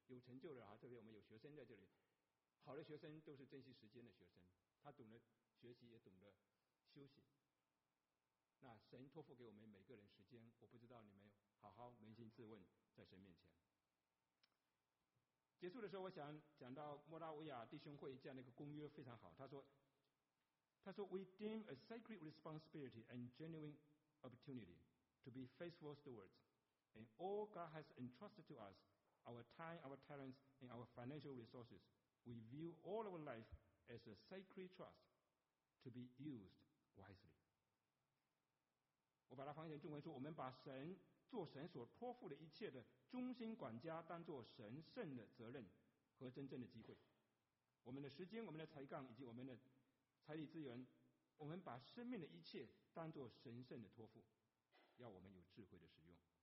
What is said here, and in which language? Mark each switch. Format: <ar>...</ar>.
<zh>有成就的人，特别我们有学生在这里，好的学生都是珍惜时间的学生，他懂得学习也懂得休息。那神托付给我们每个人时间，我不知道你们好好扪心自问在神面前。结束的时候，我想讲到莫拉维亚弟兄会这样的一个公约非常好。</zh> <en>他说 We deem a sacred responsibility and genuine opportunity to be faithful stewards in all God has entrusted to us, our time, our talents, and our financial resources. We view all our life as a sacred trust to be used wisely.</en> <zh>我把它翻译成中文说，我们把神做神所托付的一切的忠心管家当作神圣的责任和真正的机会。我们的时间，我们的才干，以及我们的财力资源，我们把生命的一切当作神圣的托付，要我们有智慧的使用。</zh>